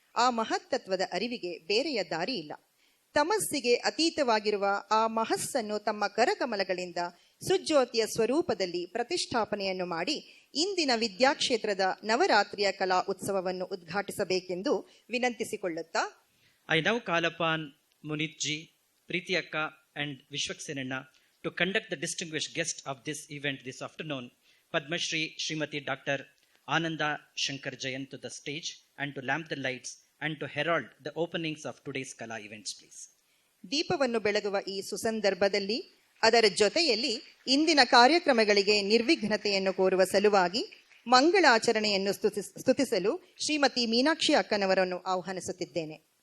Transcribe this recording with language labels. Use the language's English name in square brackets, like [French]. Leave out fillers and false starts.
[Kannada] ಆ ಮಹತ್ತತ್ವದ ಅರಿವಿಗೆ ಬೇರೆಯ ದಾರಿ ಇಲ್ಲ. ತಮಸ್ಸಿಗೆ ಅತೀತವಾಗಿರುವ ಆ ಮಹಸ್ಸನ್ನು ತಮ್ಮ ಕರಕಮಲಗಳಿಂದ ಸುಜ್ಯೋತಿಯ ಸ್ವರೂಪದಲ್ಲಿ ಪ್ರತಿಷ್ಠಾಪನೆಯನ್ನು ಮಾಡಿ ಇಂದಿನ ವಿದ್ಯಾಕ್ಷೇತ್ರದ ನವರಾತ್ರಿಯ ಕಲಾ ಉತ್ಸವವನ್ನು ಉದ್ಘಾಟಿಸಬೇಕೆಂದು ವಿನಂತಿಸಿಕೊಳ್ಳುತ್ತಾ, [English] I now call upon Muneeth ji, Preethi ಅಕ್ಕ and Biswaksen to conduct the distinguished guest of this event this afternoon, Padma Shri Srimati Dr. Ananda Shankar Jayan, to the stage and to lamp the lights and to herald the openings of today's Kala events, please. [Kannada] ದೀಪವನ್ನು ಬೆಳಗುವ ಈ ಸುಸಂದರ್ಭದಲ್ಲಿ ಅದರ ಜೊತೆಯಲ್ಲಿ ಇಂದಿನ ಕಾರ್ಯಕ್ರಮಗಳಿಗೆ ನಿರ್ವಿಘ್ನತೆಯನ್ನು ಕೋರುವ ಸಲುವಾಗಿ ಮಂಗಳಾಚರಣೆಯನ್ನು ಸ್ತುತಿಸಲು ಶ್ರೀಮತಿ ಮೀನಾಕ್ಷಿ ಅಕ್ಕನವರನ್ನು ಆಹ್ವಾನಿಸುತ್ತಿದ್ದೇನೆ.